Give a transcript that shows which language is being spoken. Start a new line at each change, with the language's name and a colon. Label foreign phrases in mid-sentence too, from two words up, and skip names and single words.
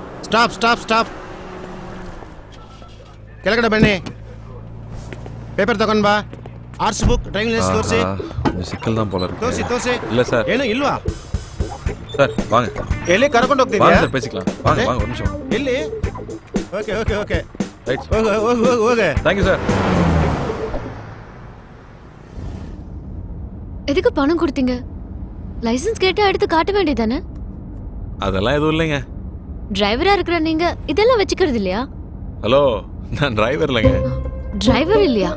English: stop stop stop
Kannada: ಕೆಳಗಡೆ ಬನ್ನಿ ಪೇಪರ್ ತಗೊಂಡ್ ಬಾ
English: arts book driving license
Kannada: ತೋರಿಸಿ
Tamil: ಸಿಕ್ಕಲ್ தான் போல இருக்கு
Kannada: ತೋರಿಸಿ
Tamil: இல்ல சார்
Kannada: ಏನು ಇಲ್ವಾ
Tamil: சார் வாங்க
Kannada: ಎಲ್ಲಿ ಕರ್ಕೊಂಡು ಹೋಗ್ತಿದ್ಯಾ
Tamil: வாங்க சார் பேசிக்கலாம் வாங்க வாங்க ஒரு நிமிஷம்
English: ಎಲ್ಲಿ okay okay okay
Tamil: ரைட்
Kannada: ಹೋಗು
English: thank you சார்
Tamil: எதுக்கு பணம் கொடுத்தீங்க லைசென்ஸ் கேட்டா எடுத்து காட்ட வேண்டியதானே அதெல்லாம் எதுவும் இல்லைங்க டிரைவரா இருக்கிற நீங்க இதெல்லாம் வச்சுக்கிறது இல்லையா ஹலோ நான் டிரைவர் இல்லைங்க டிரைவர் இல்லையா